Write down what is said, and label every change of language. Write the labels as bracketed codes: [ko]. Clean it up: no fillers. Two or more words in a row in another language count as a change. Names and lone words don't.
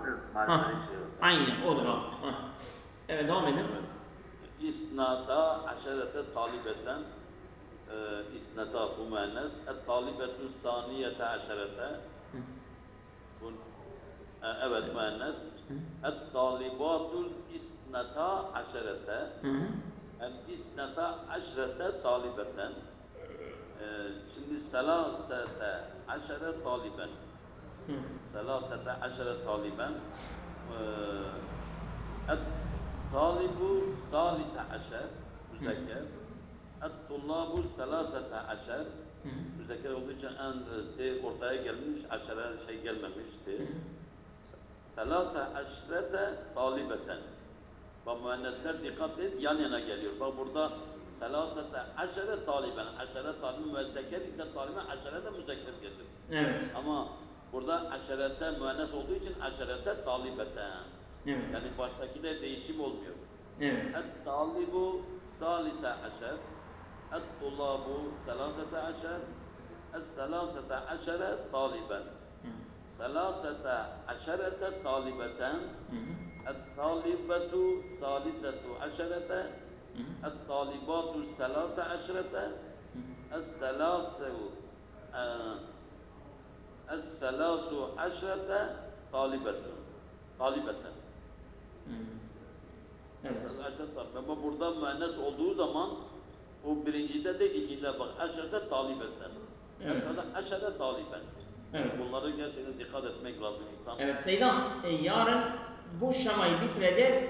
[tr] Ha. şey yok. Aynen odur ha. Ha. Evet, devam edin. [ar] إثنتا عشرة طالبة. [tr] İsnata bu müennes. [ar] الطالبة الثانية عشرة. [tr] Evet, müennes. [ar] الطالبات الاثنتا عشرة. الاثنتا عشرة طالبة. Şimdi ثلاثة عشر طالبا. ثلاثة عشر طالبا. الطالب الثالث عشر. [tr] Müzekker. [ar] الطلاب الثلاثة عشر. [tr] Müzekker olduğu için T ortaya gelmiş, aşere şey gelmemişti. [ar] ثلاث عشرة طالبة. [tr] Bak, müennesler dikkat et, yan yana geliyor. Bak burada [ar] ثلاثة عشر طالبا. عشر طالبا [tr] müzekker ise taliben, aşere de müzekker gelir. Evet. Ama burada aşerete müennes olduğu için [ar] عشرة طالبة. [tr] Evet. Yani baştaki de değişim olmuyor. Evet. [ar] الطالب الثالث عشر. الطلاب الثلاثة عشر. الثلاثة عشر طالبا. ثلاثة عشرة طالبة. الطالبة الثالثة عشرة. الطالبات الثلاث عشرة. الثلاث عشرة طالبة. [tr] Evet. Ama burada müennes olduğu zaman o birincide de ikincide bak [ar] عشرة طالبة. [tr] Evet. [ar] Mesela عشر طالبا. [tr] Evet. Bunları gerçekten dikkat etmek lazım insan. Evet Seydam, yarın bu şamayı bitireceğiz.